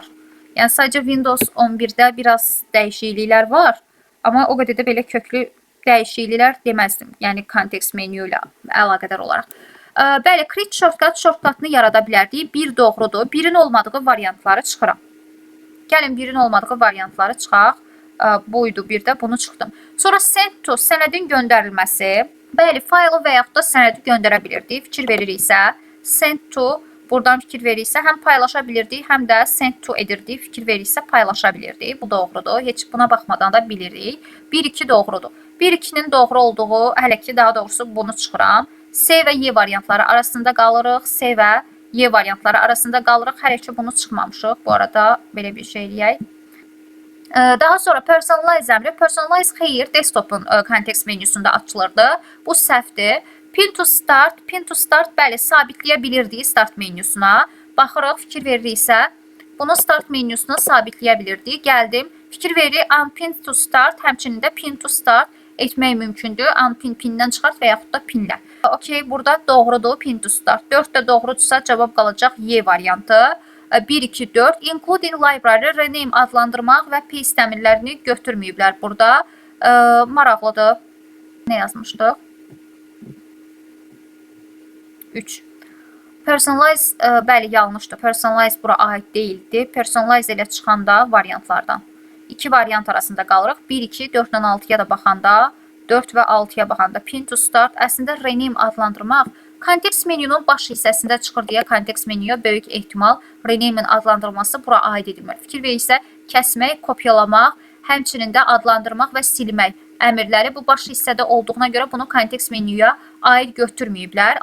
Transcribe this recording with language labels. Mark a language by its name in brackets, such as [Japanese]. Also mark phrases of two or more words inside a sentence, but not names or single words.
[Azerbaijani] Yəni sadəcə Windows 11-də biraz dəyişikliklər var, amma o qədər də belə köklü dəyişikliklər deməzdim. Yəni kontekst menyu ilə əlaqədar olaraq. Bəli, [English] create shortcut'ını [Azerbaijani] yarada bilərdik. Bir doğrudur. Birin olmadığı variantları çıxıram. Gəlin birin olmadığı variantları çıxaq. Buydu bir də bunu çıxdım. Sonra [English] send to, [Azerbaijani] sənədin göndərilməsi. Bəli, faylı və yaxud da sənədi göndərə bilirdik. Fikir veririksə, [English] send to, [Azerbaijani] buradan fikir veririksə, həm paylaşa bilirdik, həm də [English] send to [Azerbaijani] edirdik. Fikir veririksə, paylaşa bilirdik. Bu doğrudur. Heç buna baxmadan da bilirik. 1-2 doğrudur. 1-2-nin doğru olduğu, hələ ki, daha doğrusu bunu çıxıram. S və Y variantları arasında qalırıq. S və Y variantları arasında qalırıq. Hələ ki, bunu çıxmamışıq. Bu arada belə bir şey eləyək. Daha sonra personalize əmri. Personalize xeyir, desktopun kontekst menyusunda açılırdı. Bu səhvdir. [English] Pin to start, [Azerbaijani] bəli, sabitləyə bilirdik start menyusuna. Baxırıq, fikir veririksə, bunu start menyusuna sabitləyə bilirdik. Gəldim, fikir veririk, [English] unpin to start, [Azerbaijani] həmçinin də [English] pin to start [Azerbaijani] etmək mümkündür. Unpin, pindən çıxart və yaxud da pinlə. Okey, burada doğrudur [English] pin to start. [Azerbaijani] 4 də doğrudursa cavab qalacaq Y variantı. 1, 2, 4. [English] Including library, rename [Azerbaijani] adlandırmaq və paste əmrlərini götürməyiblər burada. Maraqlıdır. Nə yazmışdıq? 3. Personalize, bəli, yanlışdır. Personalize bura aid deyildi. Personalize ilə çıxanda variantlardan. 2 variant arasında qalırıq. 1, 2, 4 ilə 6-ya da baxanda, 4 və 6-ya baxanda [English] pin to start. [Azerbaijani] Əslində rename adlandırmaq kontekst menyunun baş hissəsində çıxır deyə kontekst menyuya böyük ehtimal rename-in adlandırılması bura aid edilmir. Fikir verirsə, kəsmək, kopyalamaq, həmçinin də adlandırmaq və silmək əmrləri bu baş hissədə olduğuna görə bunu kontekst menyuya aid götürməyiblər.